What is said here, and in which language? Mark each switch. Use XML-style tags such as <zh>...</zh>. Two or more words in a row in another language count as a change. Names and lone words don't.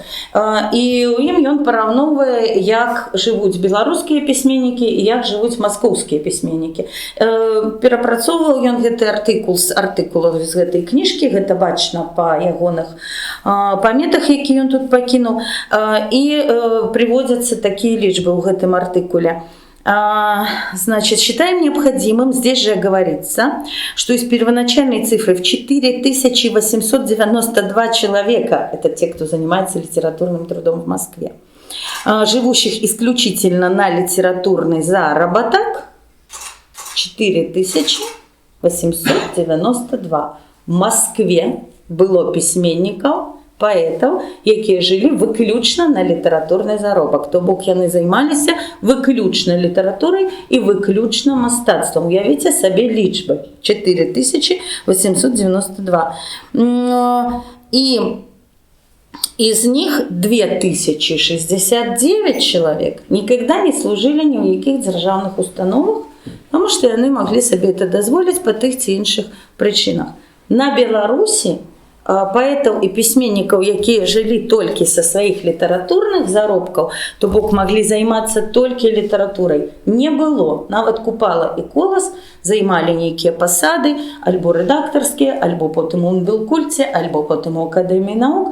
<be>І ў ім ён параўноўвае, як жывуць беларускія пісьменнікі і як жывуць маскоўскія пісьменнікі. Перапрацоўваў ён гэты артыкул з артыкулаў з гэтай кніжкі, гэта бачна па ягоных паметах, які ён тут пакінуў, і прыводзяцца такія лічбы ў гэтым артыкуле.</be> <ru>Значит, считаем необходимым здесь же говорится, что из первоначальной цифры в 4892 человека, это те, кто занимается литературным трудом в Москве, живущих исключительно на литературный заработок, 4892 в Москве было</ru> <be>письменников, паэтаў, якія жылі выключна на літаратурны заробак. То бок яны займаліся выключна літаратурай і выключна мастацтвам. Уявіце сабе лічбы. 4892.</be> <ru>І из них 2069 человек никогда не служили ни в</ru> <be>якіх дзяржаўных установах,</be> <ru>потому что</ru> <be>яны маглі сабе это дазволіць па тых ці іншых прычынах. На Беларусі паэтаў і пісьменнікаў, якія жылі толькі са сваіх літаратурных заробкаў, то бок маглі займацца толькі літаратурай, не было. Нават Купала і Колас займалі нейкія пасады, альбо рэдактарскія, альбо потым у Нбелкульце, альбо потым у Акадэміі навук.</be>